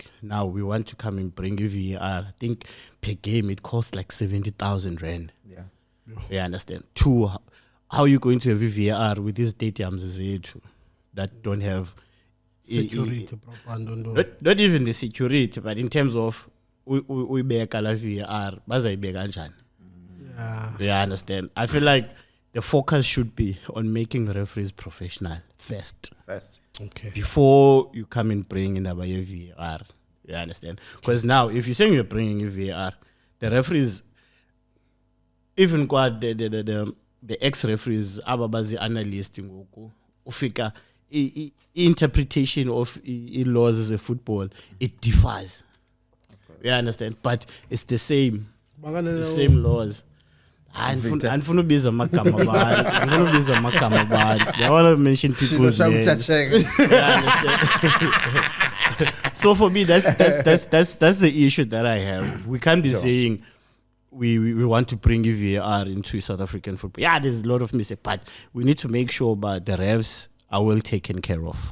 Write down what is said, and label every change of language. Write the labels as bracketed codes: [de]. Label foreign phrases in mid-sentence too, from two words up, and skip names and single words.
[en] Now we want to come and bring VAR. I think per game it costs like 70,000 rand. Yeah. You understand? Two, how are you going to have VAR with these stadiums that don't have Security proper. not even the security, but in terms of we [xh] beka la VAR, bazayibeka kanjani? [en] Yeah. You understand? I feel like the focus should be on making referees professional first. Okay. Before you come and bring in a VAR. You understand? Because now, if you're saying you're bringing a VAR, the referees, even quite the ex-referees, [xh] ababazi analyst ngoku, ufika [en] interpretation of laws as a football, it differs. You understand? But it's the same laws. [xh] Andifuna ubiza amagama abantu. [en] I want to mention people's names. So for me, that's the issue that I have. We can't be saying we want to bring VAR into South African football. Yeah, there's a lot of mistakes, but we need to make sure that the refs are well taken care of.